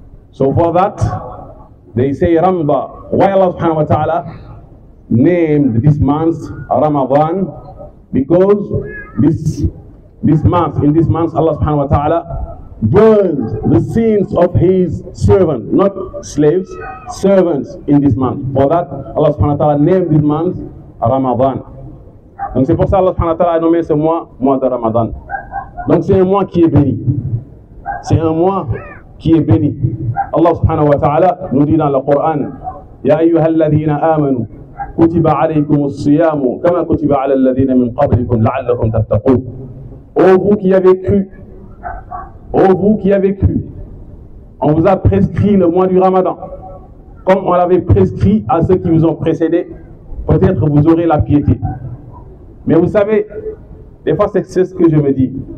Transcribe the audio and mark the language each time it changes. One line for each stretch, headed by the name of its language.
English: So for that, they say Ramda. Why Allah subhanahu wa ta'ala named this month Ramadan? Because in this month Allah subhanahu wa ta'ala burned the sins of His servants, not slaves, servants in this month. For that, Allah subhanahu wa ta'ala named this month Ramadan.
French: Donc c'est pour ça Allah subhanahu wa ta'ala a nommé ce mois de Ramadan. Donc c'est un mois qui est béni. C'est un mois qui est béni. Allah subhanahu wa ta'ala nous dit dans le Coran,
Arabic: يا أيها الذين آمنوا كتب عليكم الصيام كما كتب على الذين من قبلكم لعلكم تتقون.
French: Ô vous qui avez cru, ô vous qui avez cru, on vous a prescrit le mois du Ramadan, comme on l'avait prescrit à ceux qui vous ont précédés. Peut-être vous aurez la piété. Mais vous savez, des fois c'est ce que je me dis.